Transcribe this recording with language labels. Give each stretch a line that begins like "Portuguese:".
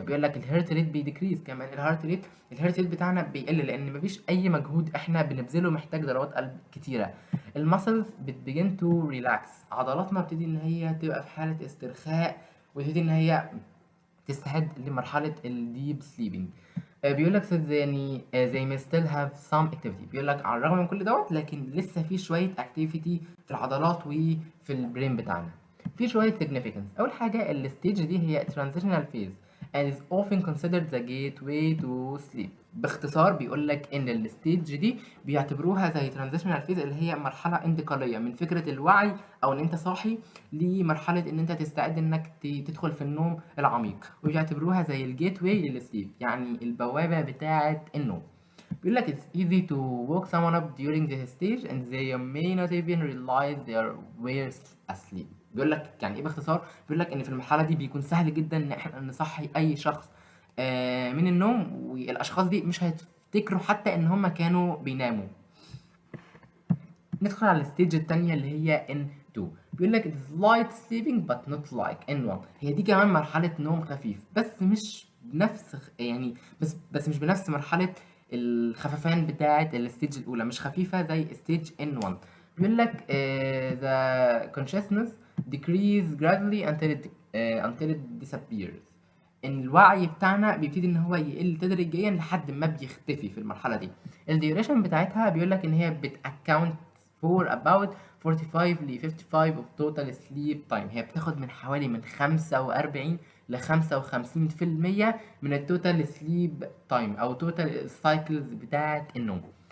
Arabic: بيقول لك
English: الهيرت ريت بيديكريز
Arabic: كمان، الهيرت ريت بتاعنا بيقل لان مفيش اي مجهود احنا بنبذله محتاج ضربات قلب كتيره.
English: المسلز بتبيجن to relax,
Arabic: عضلاتنا بتبتدي ان هي تبقى في حاله استرخاء، وتبتدي ان هي تستعد لمرحله الديب سليبنج. بيقول لك يعني
English: they may still have some activity.
Arabic: بيقول لك على الرغم من كل دوت لكن لسه في شويه activity في العضلات وفي البرين بتاعنا. في شويه significance. اول حاجه الستيج دي هي
English: transitional phase and is often considered the gateway to sleep.
Arabic: باختصار بيقول لك ان الستيج دي بيعتبروها زي transitional phase اللي هي مرحله انتقاليه من فكره الوعي او ان انت صاحي لمرحله ان انت تستعد انك تدخل في النوم العميق، وبيعتبروها زي الجيت واي للسليب، يعني البوابه بتاعه النوم. بيقول لك
English: it's easy to wake someone up during this stage and they may not even realize they were asleep.
Arabic: بيقول لك يعني ايه باختصار، بيقول لك ان في المرحله دي بيكون سهل جدا ان احنا نصحي اي شخص من النوم، والاشخاص دي مش هيفتكروا حتى ان هم كانوا بيناموا. ندخل على الستيج التانية اللي هي N2. بيقول لك
English: it's light sleeping but not like N1.
Arabic: هي دي كمان مرحلة نوم خفيف بس مش بنفس يعني بس مش بنفس مرحلة الخففان بتاعة الستيج الأولى، مش خفيفة زي ستيج N1. بيقول لك
English: the consciousness decrease gradually until it disappears.
Arabic: ان الوعي بتاعنا بيبتدي ان هو يقل تدريجيا لحد ما بيختفي في المرحله دي. الديوريشن بتاعتها بيقول لك ان هي بتاكونت
English: for about 45
Arabic: ل 55
English: of total sleep time.
Arabic: هي بتاخد من حوالي من 45 ل 55% من التوتال سليب تايم او توتال السايكلز بتاعه النوم.